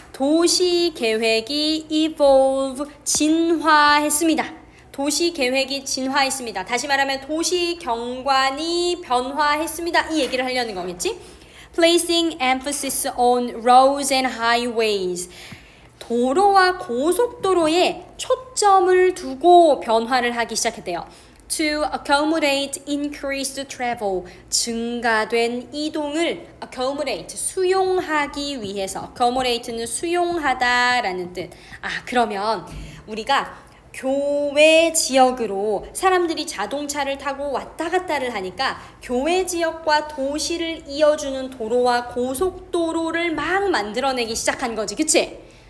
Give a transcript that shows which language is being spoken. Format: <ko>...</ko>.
<ko>도시 계획이 evolve, 진화했습니다. 도시 계획이 진화했습니다. 다시 말하면 도시 경관이 변화했습니다. 이 얘기를 하려는 거겠지?</ko> <en>Placing emphasis on roads and highways.</en> <ko>도로와 고속도로에 초점을 두고 변화를 하기 시작했대요.</ko> <en>To accommodate increased travel.</en> <ko>증가된 이동을 accommodate, 수용하기 위해서. accommodate는 수용하다라는 뜻. 그러면 우리가 교외 지역으로 사람들이 자동차를 타고 왔다 갔다를 하니까 교외 지역과 도시를 이어주는 도로와 고속도로를 막 만들어내기 시작한 거지. 그치?</ko>